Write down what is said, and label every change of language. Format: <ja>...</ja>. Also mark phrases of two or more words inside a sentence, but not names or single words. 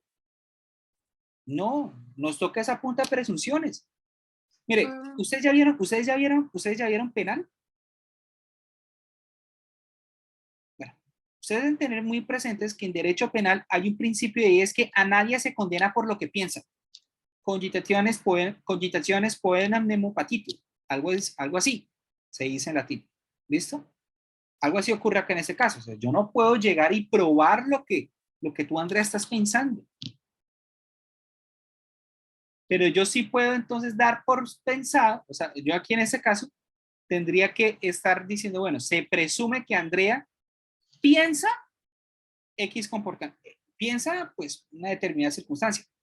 <es>No, nos toca esa punta de presunciones. Mire, ¿ustedes ya vieron penal? Bueno, ustedes deben tener muy presentes que en derecho penal hay un principio y es que a nadie se condena por lo que piensa.</es> <la>Cogitationes poenam nemo patitur.</la> <es>Algo así se dice en latín. ¿Listo? Algo así ocurre acá en este caso. O sea, yo no puedo llegar y probar lo que tú, Andrea, estás pensando. Pero yo sí puedo entonces dar por pensado, o sea, yo aquí en este caso tendría que estar diciendo, bueno, se presume que Andrea piensa X comportamiento, piensa pues una determinada circunstancia.</es>